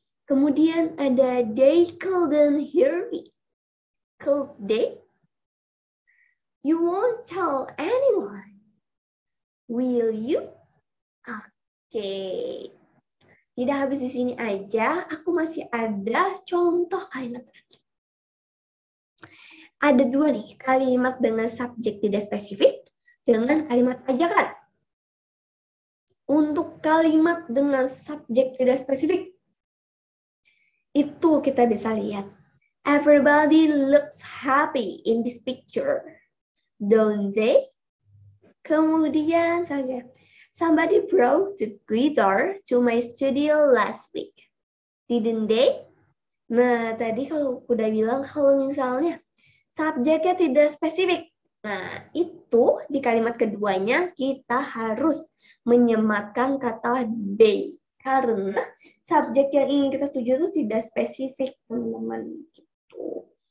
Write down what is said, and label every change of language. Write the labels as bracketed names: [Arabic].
[Indonesian] Kemudian ada [English] they couldn't hear me. Could they? You won't tell anyone. Will you? Oke. [Indonesian] Tidak habis di sini aja, aku masih ada contoh kalimat lagi. Ada dua nih, kalimat dengan subjek tidak spesifik dengan kalimat ajakan. Untuk kalimat dengan subjek tidak spesifik, itu kita bisa lihat. [English] Everybody looks happy in this picture, don't they? [Indonesian] Kemudian saja, [English] somebody brought the guitar to my studio last week, didn't they? [Indonesian] Nah, tadi kalau udah bilang kalau misalnya subjeknya tidak spesifik. Nah, itu di kalimat keduanya kita harus menyematkan kata they. Karena subjek yang ingin kita tuju itu tidak spesifik, teman-teman. Gitu.